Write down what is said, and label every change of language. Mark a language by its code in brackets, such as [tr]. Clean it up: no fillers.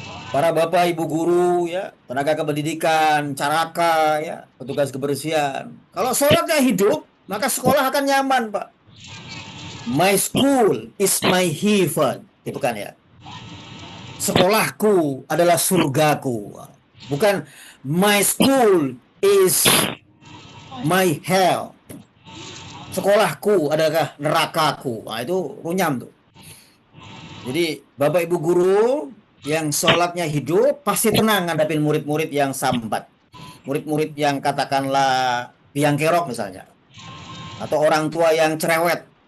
[id] Para bapak ibu guru ya, tenaga kependidikan, caraka ya, petugas kebersihan. Kalau sholatnya hidup, maka sekolah akan nyaman, Pak. [en] My school is my heaven, [id] gitu kan ya. Sekolahku adalah surgaku. Bukan [en] my school is my hell. [id] Sekolahku adalah nerakaku. Nah, itu runyam tuh. Jadi Bapak Ibu guru yang sholatnya hidup pasti tenang ngadapin murid-murid yang sambat. Murid-murid yang katakanlah biang kerok misalnya. Atau orang tua yang cerewet.